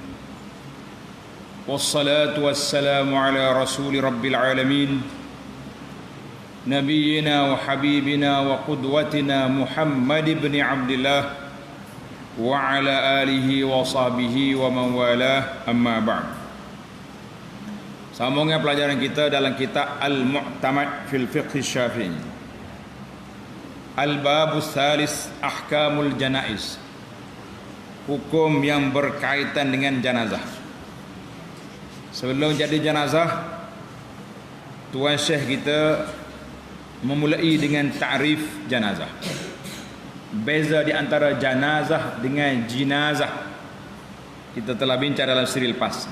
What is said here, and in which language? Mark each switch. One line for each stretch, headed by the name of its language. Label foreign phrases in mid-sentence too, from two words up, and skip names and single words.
Arabic: والصلاة والسلام على رسول رب العالمين، نبينا وحبيبنا وقدوتنا محمد بن عبد الله وعلى آله وصحبه ومن والاه، أما بعد.
Malay: Sambungnya pelajaran kita dalam kitab Al-Mu'tamad fil Fiqh Syafi'i.
Arabic: الباب الثالث، أحكام الجنائز.
Malay: Hukum yang berkaitan dengan jenazah. Sebelum jadi jenazah, Tuan Syekh kita memulai dengan ta'rif jenazah. Beza di antara jenazah dengan jinazah kita telah bincang dalam siri lepas.